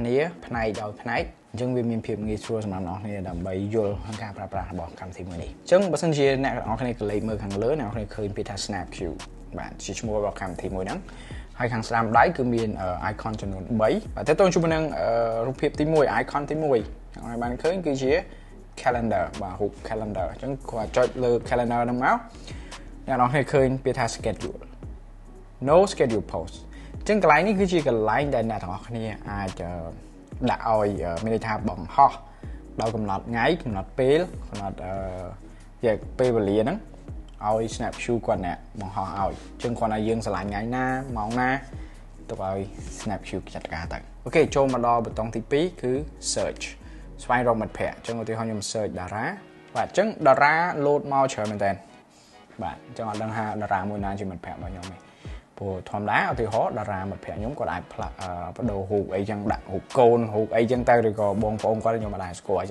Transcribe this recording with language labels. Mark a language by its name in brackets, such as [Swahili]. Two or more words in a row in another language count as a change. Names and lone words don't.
[Khmer] គ្នាផ្នែកដោយផ្នែកអញ្ចឹងវាមានភាពងាយស្រួលសម្រាប់អ្នកនរគ្នាដើម្បីយល់ក្នុងការប្រើប្រាស់របស់កម្មវិធីមួយនេះអញ្ចឹងបើសិនជាអ្នកនរគ្នាកលេចមើលខាងលើអ្នកនរគ្នាឃើញពាក្យថា SnapKyu បាទជាឈ្មោះរបស់កម្មវិធីមួយហ្នឹងហើយខាងស្ដាំដៃគឺមាន icon ចំនួន3បាទតើតើជាមួយនឹងរូបភាពទី1 icon ទី1ហើយបានឃើញគឺជា calendar បាទរូប calendar អញ្ចឹងគាត់ចុចលើ calendar ហ្នឹងមកអ្នកនរគ្នាឃើញពាក្យថា schedule [English] no schedule post [Khmer] អញ្ចឹងកន្លែងនេះគឺជាកន្លែងដែលអ្នកទាំងអស់គ្នាអាចដាក់ឲ្យមានន័យថាបង្ហោះដោយកំណត់ថ្ងៃកំណត់ពេលកំណត់ពេលវេលាហ្នឹង ឲ្យ SnapKyu គាត់អ្នកបង្ហោះឲ្យអញ្ចឹងគាត់ឲ្យយើងឆ្លាញ់ថ្ងៃណាម៉ោងណាទៅឲ្យ SnapKyu ចាត់ការទៅអូខេចូលមកដល់ប៊ូតុងទី2គឺ search ស្វែងរកមិត្តភ័ក្តិអញ្ចឹងឧទាហរណ៍ខ្ញុំ search តារាបាទអញ្ចឹងតារាលោតមកច្រើនមែនតើបាទអញ្ចឹងអត់ដឹងថាតារាមួយណាជាមិត្តភ័ក្តិរបស់ខ្ញុំទេព្រោះធម្មតាឧទាហរណ៍តារាមិត្តភ័ក្តិខ្ញុំគាត់អាចផ្លាស់បដូររូបអីចឹងដាក់រូបកូនរូបអីចឹងទៅឬក៏បងប្អូនគាត់ខ្ញុំមិនដែរស្គាល់អីចឹ